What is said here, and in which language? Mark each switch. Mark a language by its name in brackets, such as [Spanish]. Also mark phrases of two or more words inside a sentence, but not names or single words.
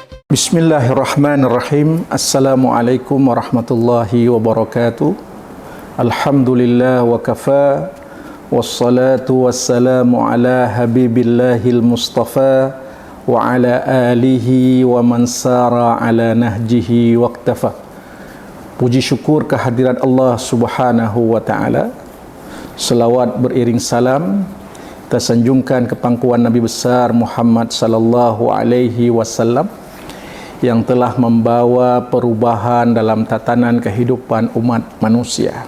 [Arabic] بسم الله الرحمن الرحيم. السلام عليكم ورحمة الله وبركاته. الحمد لله وكفى. والصلاة والسلام على حبيب الله المصطفى وعلى آله ومن سار على نهجه واقتفى. [Indonesian] Puji syukur kehadirat Allah [Arabic] سبحانه وتعالى. [Indonesian] Selawat beriring salam kita sanjungkan ke pangkuan Nabi besar Muhammad [Arabic] صلى الله عليه وسلم [Indonesian] yang telah membawa perubahan dalam tatanan kehidupan umat manusia.